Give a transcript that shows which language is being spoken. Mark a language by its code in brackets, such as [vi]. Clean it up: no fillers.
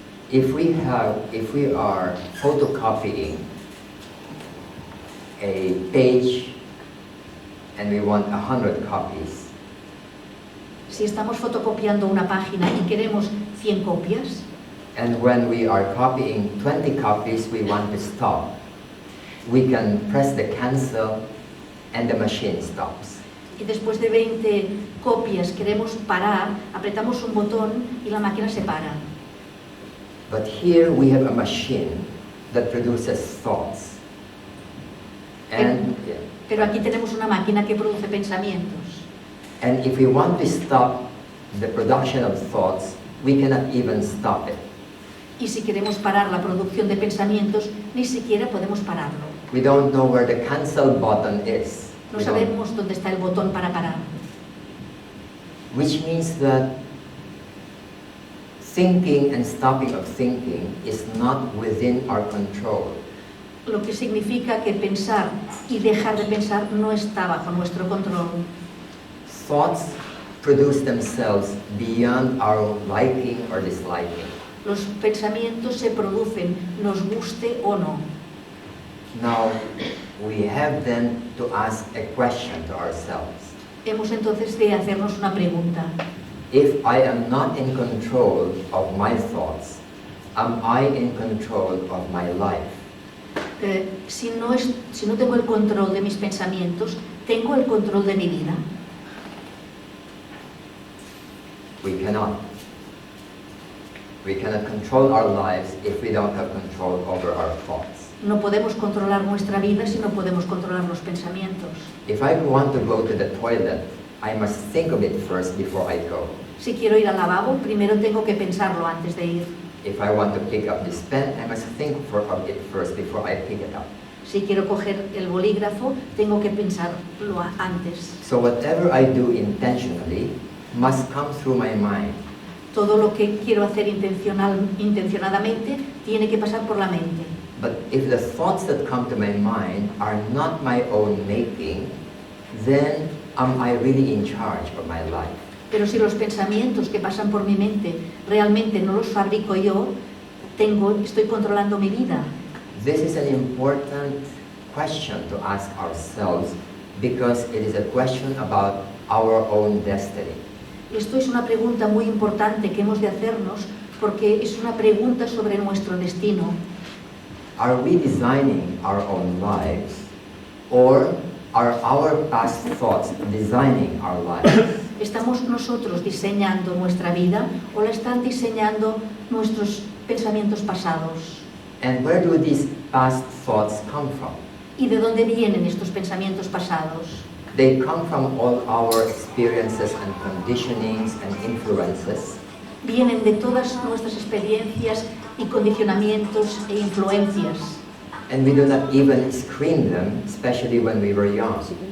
[en] If we are photocopying a page and we want 100 copies, [es] si estamos fotocopiando una página y queremos 100 copias, [en] and when we are copying 20 copies, we want to stop, we can press the cancel and the machine stops. [es] Y después de 20 copias queremos parar, apretamos un botón y la máquina se para. [en] But here we have a machine that produces thoughts. [es] Pero aquí tenemos una máquina que produce pensamientos. [en] And if we want to stop the production of thoughts, we cannot even stop it. [es] Y si queremos parar la producción de pensamientos, ni siquiera podemos pararlo. [en] We don't know where the cancel button is. [es] No sabemos dónde está el botón para parar. [en] Which means that thinking and stopping of thinking is not within our control. [es] Lo que significa que pensar y dejar de pensar no está bajo nuestro control. [en] Thoughts produce themselves beyond our liking or disliking. [es] Los pensamientos se producen, nos guste o no. [en] Now, we have then to ask a question to ourselves. [es] Hemos entonces de hacernos una pregunta. [en] If I am not in control of my thoughts, am I in control of my life? [es] Si no tengo el control de mis pensamientos, ¿tengo el control de mi vida? [en] We cannot. We cannot control our lives if we don't have control over our thoughts. [es] No podemos controlar nuestra vida si no podemos controlar los pensamientos. [en] If I want to go to the toilet, I must think of it first before I go. [es] Si quiero ir al lavabo, primero tengo que pensarlo antes de ir. [en] If I want to pick up this pen, I must think of it first before I pick it up. [es] Si quiero coger el bolígrafo, tengo que pensarlo antes. [en] So whatever I do intentionally must come through my mind. [es] Todo lo que quiero hacer intencionadamente tiene que pasar por la mente. [en] But if the thoughts that come to my mind are not my own making, then am I really in charge of my life? [es] Pero si los pensamientos que pasan por mi mente realmente no los fabrico yo, estoy controlando mi vida. [en] This is an important question to ask ourselves because it is a question about our own destiny. [es] Esto es una pregunta muy importante que hemos de hacernos porque es una pregunta sobre nuestro destino. [en] Are we designing our own lives, or are our past thoughts designing our lives? [es] ¿Estamos nosotros diseñando nuestra vida o la están diseñando nuestros pensamientos pasados? [en] And where do these past thoughts come from? [es] ¿Y de dónde vienen estos pensamientos pasados? [en] They come from all our experiences and conditionings and influences. [es] Vienen de todas nuestras experiencias y condicionamientos e influencias. [en] And we do not even screen them, especially when we were young.